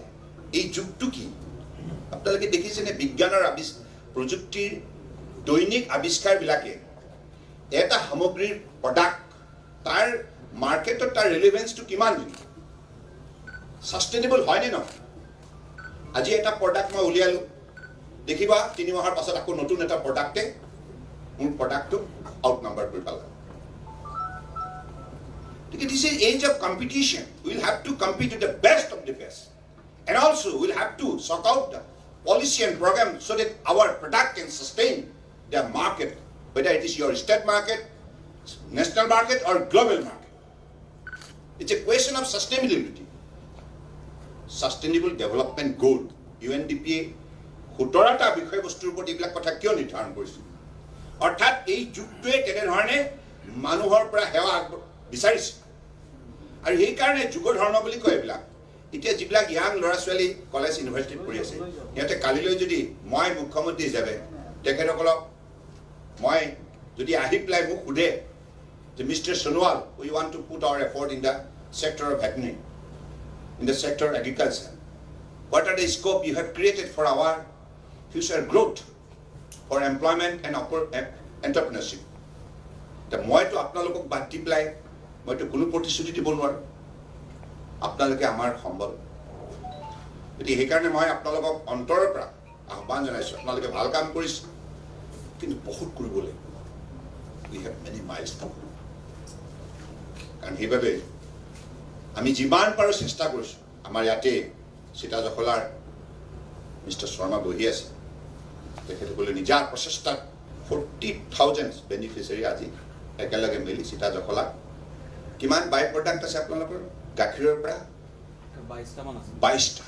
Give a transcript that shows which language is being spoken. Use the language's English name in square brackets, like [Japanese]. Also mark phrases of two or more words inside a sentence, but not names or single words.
[Assamese] এই যুগটো কি আপোনালোকে দেখিছেনে বিজ্ঞানৰ প্ৰযুক্তিৰ দৈনিক আৱিষ্কাৰবিলাকে এটা সামগ্ৰীৰ প্ৰডাক্ট তাৰ মাৰ্কেটত তাৰ ৰিলেভেন্সটো কিমান দিন সাষ্টেইনেবল হয়নে নহয় আজি এটা প্ৰডাক্ট মই উলিয়ালোঁ দেখিবা 3 মাহৰ পাছত আকৌ নতুন এটা প্ৰডাক্টে মোৰ প্ৰডাক্টটো [English] out number [Assamese] কৰি পেলাব [English] This is an age of competition. We'll have to compete with the best of the best. And also, we'll have to sort out the policy and program so that our product can sustain the market, whether it is your state market, national market, or global market. It's a question of sustainability. Sustainable Development Goal, [Assamese] UNDP-য়ে 17টা বিষয়বস্তুৰ ওপৰত এইবিলাক কথা কিয় নিৰ্ধাৰণ কৰিছে? অৰ্থাৎ এই যুগটোৱে তেনেধৰণে মানুহৰ পৰা সেৱা বিচাৰিছে। আৰু এই কাৰণে যুগ ধৰ্ম বুলি কয় এইবিলাক। এতিয়া যিবিলাক ইয়াং ল'ৰা ছোৱালী কলেজ ইউনিভাৰ্চিটিত পঢ়ি আছে, সিহঁতে কালিলৈ যদি মই মুখ্যমন্ত্ৰী হিচাপে তেখেতসকলক মই যদি আহি পেলাই মোক সোধে যে মিষ্টাৰ সোণোৱাল, [English] we want to put our effort in the sector of veterinary, in the sector of agriculture. What are the scope you have created for our future growth, for employment and entrepreneurship? [Assamese] The মইতো আপোনালোকক বাদ দি পেলাই মইতো কোনো প্ৰতিশ্ৰুতি দিব নোৱাৰোঁ। আপোনালোকে আমাৰ সম্বল। গতিকে সেইকাৰণে মই আপোনালোকক অন্তৰৰ পৰা আহ্বান জনাইছোঁ, আপোনালোকে ভাল কাম কৰিছে, কিন্তু বহুত কৰিবলৈ [English] we have many miles to go. [Assamese] কাৰণ সেইবাবে আমি যিমান পাৰোঁ চেষ্টা কৰিছোঁ। আমাৰ ইয়াতে সীতা জখলাৰ মিষ্টাৰ শৰ্মা বহি আছে, তেখেতসকলে নিজাৰ প্ৰচেষ্টাত 40,000 বেনিফিচিয়াৰী আজি একেলগে মিলি সীতা জখলা কিমান [English] by product [Assamese] আছে আপোনালোকৰ গাখীৰৰ পৰা 22টা।